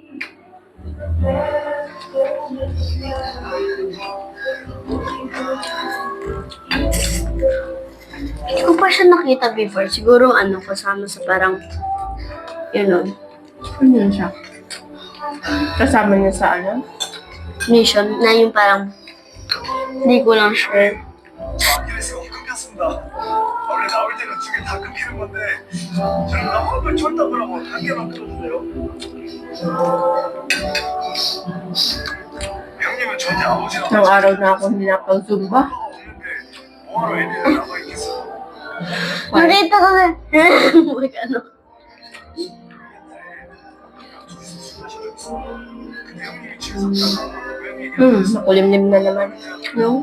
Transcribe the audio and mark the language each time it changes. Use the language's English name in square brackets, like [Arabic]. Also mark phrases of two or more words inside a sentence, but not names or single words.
[Filipino] Hindi ko pa siya nakita before. Siguro kasama sa parang, Ano yun siya? Kasama niya sa mission na yung parang, hindi ko lang sure. [Korean] 아킬레스건 끊겼습니다. 원래 나올 때는 두 개 다 끊기는 건데 저는 나온 걸 쳤다고 하고 한 개만 끊었어요. 형님은 전혀 아버지랑 [Filipino] Nang araw na ako hindi nakapag-zumba. [Korean] 없는데 뭐하러 애들이랑 남아 있겠어? [Filipino] Nakita ko na, [Korean] 근데 형님이 집에서 고양이 [Filipino] Makulimlim na naman. no?